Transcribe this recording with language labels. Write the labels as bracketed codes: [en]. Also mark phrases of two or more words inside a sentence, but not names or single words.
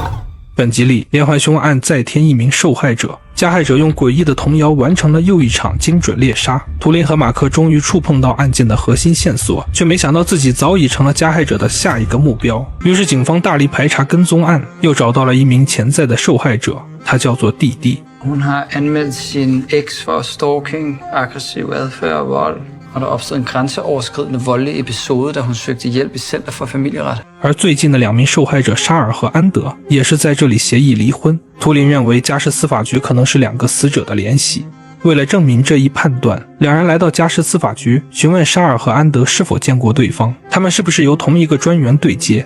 [zh] 本集里连环凶案再添一名受害者，加害者用诡异的童谣完成了又一场精准猎杀。图灵和马克终于触碰到案件的核心线索，却没想到自己早已成了加害者的下一个目标。于是警方大力排查跟踪案，又找到了一名潜在的受害者，他叫做弟弟。 [da] Hun har anmeldt sin eks for stalking, aggressiv adfærd og vold. Og der opstod en grænseoverskridende voldelig episode, da hun søgte hjælp i Center for Familieret. [zh] 而最近的2名受害者沙尔和安德也是在这里协议离婚。图灵认为家事司法局可能是2个死者的联系。为了证明这一判断，两人来到家事司法局，询问沙尔和安德是否见过对方，他们是不是由同一个专员对接。